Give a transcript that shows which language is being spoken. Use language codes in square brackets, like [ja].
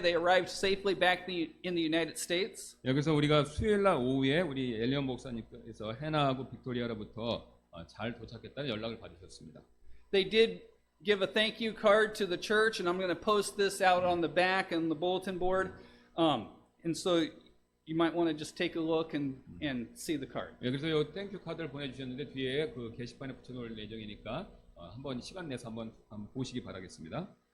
[en] They arrived safely back in the United States. [ko] 여기서 우리가 수요일 날 오후에 우리 엘리언 목사님께서 해나하고 빅토리아로부터 잘 도착했다는 연락을 받으셨습니다. [en] They did give a thank you card to the church, and I'm going to post this out on the back and the bulletin board. And so you might want to just take a look and see the card. [ko] 예, 그래서 요 땡큐 카드를 보내주셨는데 뒤에 그 게시판에 붙여놓을 예정이니까 한번 시간 내서 한번 보시기 바라겠습니다.